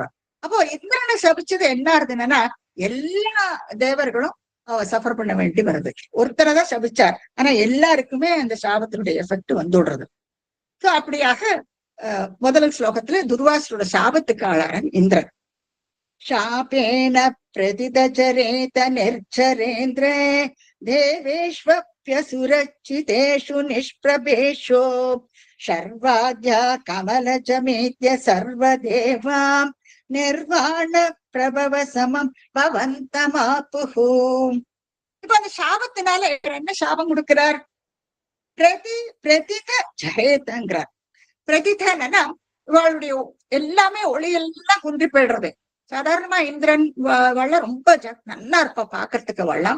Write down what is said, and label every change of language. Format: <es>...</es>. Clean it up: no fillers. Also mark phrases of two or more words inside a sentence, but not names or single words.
<ta>அப்போ இந்திரனை சபிச்சது என்ன ஆகுதுன்னா, எல்லா தேவர்களும் சஃபர் பண்ண வேண்டி வருது. ஒருத்தரை தான் சபிச்சார், ஆனா எல்லாருக்குமே அந்த சாபத்தினுடைய எஃபெக்ட் வந்து விடுறது. சோ அப்படியாக முதல் ஸ்லோகத்துல துர்வாசரோட சாபத்துக்கு ஆளாரன் இந்திரன்.</ta> <sa>शापेन प्रतिदचरेत निर्झरेन्द्रे देवेष्वप्यसुरचितेषु निष्प्रभेषु शर्वाद्या कमलजमेत्य सर्वदेवां निर्वाण प्रभव समम् भवन्तमापुः.</sa> <ta>இப்ப அந்த சாபத்தினால என்ன சாபம் கொடுக்கிறார்? பிரதித ஜெயேதங்கிறார். பிரதிதனா இவளுடைய எல்லாமே ஒளி எல்லாம் குன்றி போயிடுறது. சாதாரணமா இந்திரன் வள்ளம் ரொம்ப நல்லா இருப்பா பாக்குறதுக்கு வள்ளம்.</ta>